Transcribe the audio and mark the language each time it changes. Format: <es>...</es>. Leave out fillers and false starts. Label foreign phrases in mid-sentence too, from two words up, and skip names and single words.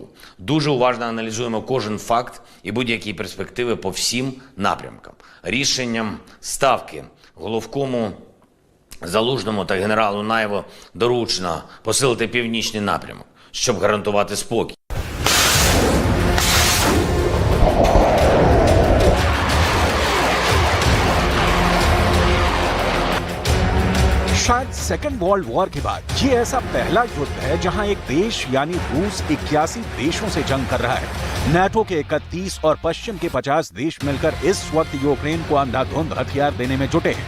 <uk>Дуже уважно аналізуємо кожен факт і будь-які перспективи по всім напрямкам. Рішенням Ставки головкому Залужному та генералу Наєву доручено посилити північний напрямок, щоб гарантувати спокій.</uk> <hi>शायद</hi> <en>second world war</en> <hi>के बाद ये ऐसा पहला युद्ध है जहां एक देश यानी रूस 81 देशों से जंग कर रहा है। नाटो के 31 और पश्चिम के 50 देश मिलकर इस वक्त यूक्रेन को अंधाधुंध हथियार देने में जुटे हैं।</hi>